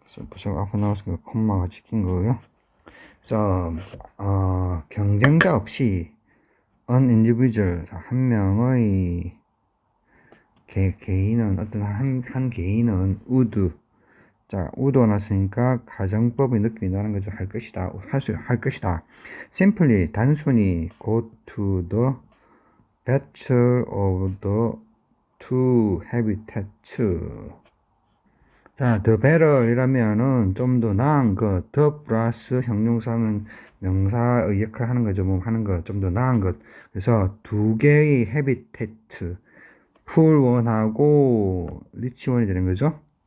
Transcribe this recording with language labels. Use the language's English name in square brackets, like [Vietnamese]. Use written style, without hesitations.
[Korean] 부사가 앞으로 나왔으니까 콤마가 찍힌 거고요. 그래서 경쟁자 없이 [English] an individual, [Korean] 한 명의 개인은, 어떤 한 개인은 would, 자, would가 났으니까 가정법의 느낌이 나는 거죠. 할 것이다. [English] simply, [Korean] 단순히 [English] go to the better of the two habitats. [Korean] 자, the better이라면은 좀 더 나은 것, the 플러스 형용사는 명사의 역할을 하는 거죠. 뭐 하는 것, 좀 더 나은 것. 그래서 두 개의 habitat, 풀원하고 리치원이 되는 거죠.